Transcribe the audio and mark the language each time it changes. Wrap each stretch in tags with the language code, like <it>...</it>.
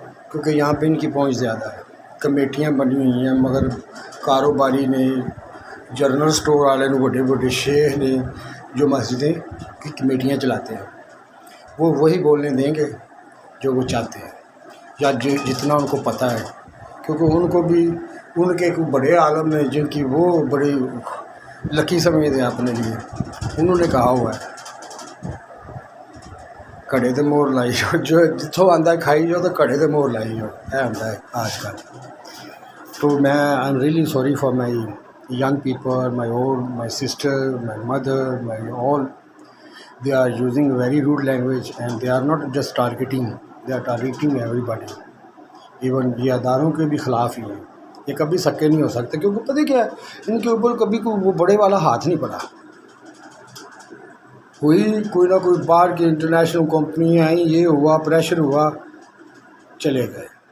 <ur>کیونکہ یہاں پہ ان کی پہنچ زیادہ ہے۔ کمیٹیاں بنی ہوئی ہیں، مگر کاروباری نے، جنرل سٹور والے نے، بڑے بڑے شیخ نے جو مسجدیں کی کمیٹیاں چلاتے ہیں، وہ وہی بولنے دیں گے جو وہ چاہتے ہیں یا جتنا ان کو پتہ ہے، کیونکہ ان کو بھی ان کے بڑے عالم ہیں جن کی وہ بڑی لکی سمجھتے ہیں اپنے لیے، انہوں نے کہا ہوا ہے کڑے تے مور لائی جو جتوں آتا ہے کھائی جو تو کڑے تے مور لائی جو یہ آتا ہے آج کل۔ تو میں</ur> <en>I am really sorry for my young people, my old, my sister, my mother, my all they are using very rude language and they are not just targeting, they are targeting everybody.</en> <ur>Even یہ اداروں کے بھی خلاف ہی ہیں. یہ کبھی سکے نہیں ہو سکتے کیونکہ پتہ کیا ہے ان کے اوپر کبھی کوئی وہ بڑے والا ہاتھ نہیں پڑا. کوئی نہ کوئی باہر کی انٹرنیشنل کمپنیاں آئیں, یہ ہوا, پریشر ہوا, چلے گئے.</ur>